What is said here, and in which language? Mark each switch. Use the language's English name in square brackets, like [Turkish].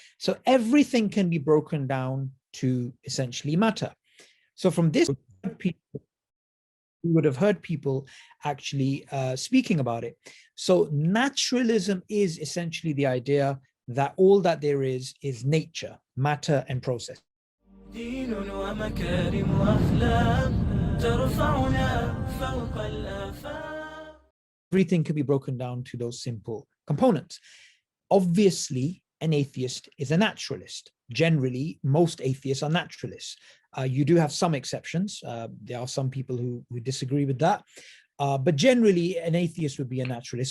[English] So everything can be broken down to essentially matter. So from this, we would have heard people actually speaking about it. So naturalism is essentially the idea that all that there is nature, matter and process. [Arabic] دين ومكارم وأخلاق ترفعنا فوق الآفاق. [English] Everything can be broken down to those simple components. Obviously, an atheist is a naturalist. Generally, most atheists are naturalists. You do have some exceptions. There are some people who disagree with that. But generally, an atheist would be a naturalist.